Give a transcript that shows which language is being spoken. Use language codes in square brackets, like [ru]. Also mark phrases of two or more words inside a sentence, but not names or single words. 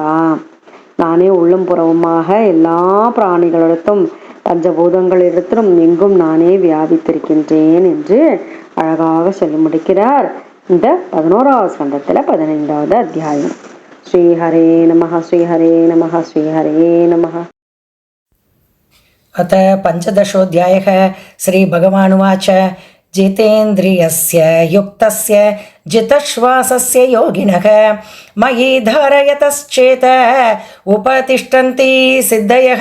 [ta] நானே உள்ளும் புறவுமாக எல்லா பிராணிகளிடத்தும் பஞ்சபூதங்களிடத்திலும் எங்கும் நானே வியாபித்திருக்கின்றேன் என்று அழகாக சொல்லி முடிக்கிறார் இந்த 11வது ஸ்கந்தத்தில் 15வது அத்தியாயம். [sa] श्रीहरे नमः श्रीहरे नमः श्रीहरे नमः. अथ 15ोऽध्यायः. श्रीभगवानुवाच जितेन्द्रियस्य युक्तस्य जितश्वासस्य योगिनः मयि धारयतश्चेत उपतिष्ठन्ति सिद्धयः.